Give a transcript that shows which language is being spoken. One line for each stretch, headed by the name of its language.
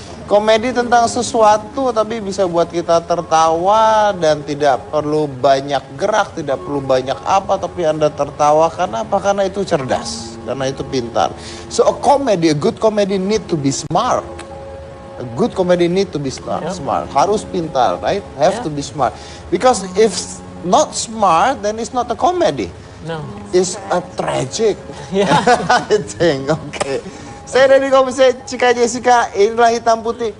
Indonesian: Komedi tentang sesuatu tapi bisa buat kita tertawa dan tidak perlu banyak gerak, tidak perlu banyak apa, tapi Anda tertawa karena apa? Karena itu cerdas, karena itu pintar.
English: So a good comedy need to be smart. A good comedy need to be smart.
Indonesian: Harus pintar,
English: right? Have to be smart. Because if not smart, then it's not a comedy. No. It's a tragic. Yeah. I think. Okay.
Indonesian: Saya dari Komisi Cika Jessica, inilah Hitam Putih.